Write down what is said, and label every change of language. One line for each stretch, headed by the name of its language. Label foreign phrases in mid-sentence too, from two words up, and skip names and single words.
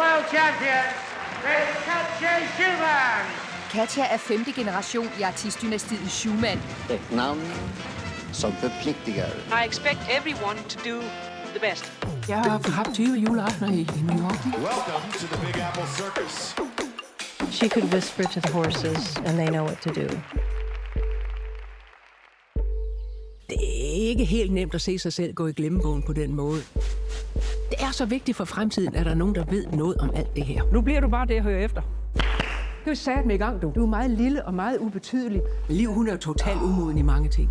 English: champion is Katja Schumann.
Danish: Katja er 5. generation i artistdynastiet Schumann. Et navn som forpligtiger.
English: I expect everyone to do the best.
Danish: Jeg har haft 20 juleaftener i New York.
English: Welcome to the Big Apple Circus. She could whisper to the horses, and they know what to do.
Danish: Det er ikke helt nemt at se sig selv gå i glemmebogen på den måde. Det er så vigtigt for fremtiden, at der er nogen, der ved noget om alt det her. Nu bliver du bare det, jeg hører efter. Det er sat med i gang, du. Du er meget lille og meget ubetydelig. Liv, hun er totalt umoden i mange ting.